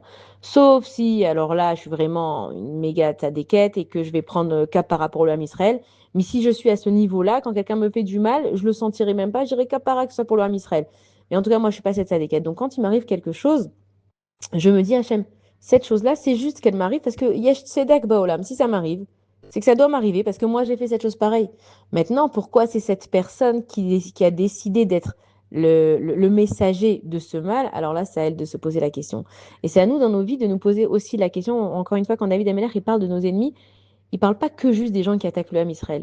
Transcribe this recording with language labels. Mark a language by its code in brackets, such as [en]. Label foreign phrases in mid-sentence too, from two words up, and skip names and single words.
[fr] Sauf si, alors là, je suis vraiment une méga tzadékette et que je vais prendre cap par rapport au Ham Israël. Mais si je suis à ce niveau-là, quand quelqu'un me fait du mal, je le sentirai même pas, je dirais capara que ce soit pour le Ham Israël. Mais en tout cas, moi, je suis pas cette tzadékette. Donc, quand il m'arrive quelque chose, je me dis, Hachem, cette chose-là, c'est juste qu'elle m'arrive parce que [he] יש צדק בעולם. [fr] Si ça m'arrive, c'est que ça doit m'arriver parce que moi, j'ai fait cette chose pareille. Maintenant, pourquoi c'est cette personne qui a décidé d'être le messager de ce mal? Alors là, c'est à elle de se poser la question. Et c'est à nous, dans nos vies, de nous poser aussi la question. Encore une fois, quand David Ameller, il parle de nos ennemis, il parle pas que juste des gens qui attaquent le Ham Israël.